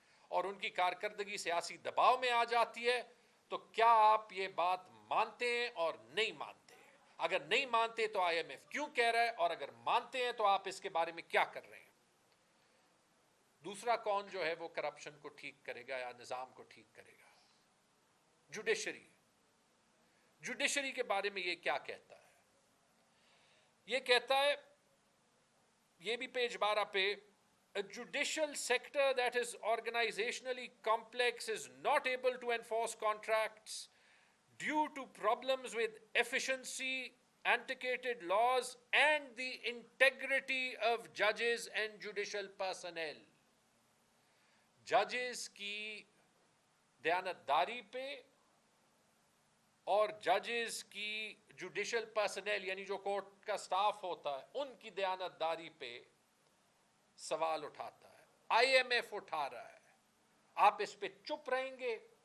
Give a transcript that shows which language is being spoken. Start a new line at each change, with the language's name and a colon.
Urdu: اور ان کی کارکردگی سیاسی دباؤ میں آ جاتی ہے, تو کیا آپ یہ بات مانتے ہیں اور نہیں مانتے؟ اگر نہیں مانتے تو آئی ایم ایف کیوں کہہ رہا ہے, اور اگر مانتے ہیں تو آپ اس کے بارے میں کیا کر رہے ہیں؟ دوسرا کون جو ہے وہ کرپشن کو ٹھیک کرے گا یا نظام کو ٹھیک کرے گا؟ جوڈیشری. جوڈیشری کے بارے میں یہ کیا کہتا ہے؟ یہ کہتا ہے, یہ بھی پیج 12 پہ,
English: a judicial sector that is organizationally complex is not able to enforce contracts due to problems with efficiency, antiquated laws and the integrity of judges and judicial personnel.
Urdu: ججز کی دیانتداری پہ اور ججز کی جوڈیشل پرسنل یعنی جو court کا staff ہوتا ہے ان کی دیانتداری پہ سوال اٹھاتا ہے. آئی ایم ایف اٹھا رہا ہے. آپ اس پہ چپ رہیں گے